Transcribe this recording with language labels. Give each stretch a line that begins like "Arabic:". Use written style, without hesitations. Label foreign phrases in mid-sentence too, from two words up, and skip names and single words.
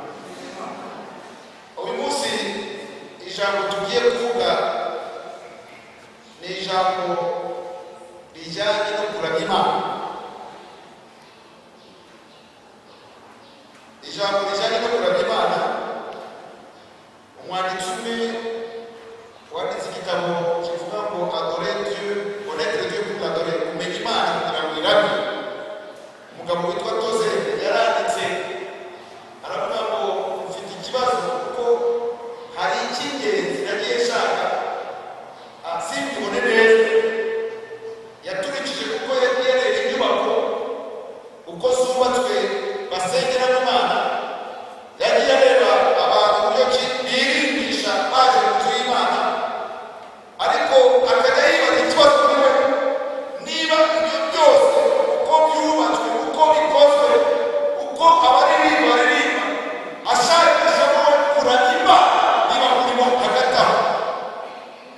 Kinyarwanda: Uyu munsi ijambo tugiye kuvuga ni ijambo rijyanye no kuramya Imana. Ijambo rijyanye no kuramya Imana, umwanditsi umwe wanditse igitabo kivuga ngo
French: adorer Dieu, connaître Dieu pour l'adorer,
Kinyarwanda: kumenya Imana kugira ngo iramye. Umugabo witwa Toze yaranditse aravuga ngo mfite ikibazo kuko hari icy'ingenzi nagiye nshaka simbibone neza. Yaturikije kuko yareba inyubako uko zubatswe basengeramo Imana, yagiye areba abantu uburyo ki birimbisha baje mu nzu y'Imana, ariko akajya yibaza ikibazo kuri we, niba ibyo byose uko byubatswe, uko bikozwe, uko abaririmba baririmba, ashakishamo kuramya Imana, niba urimo hagati aho.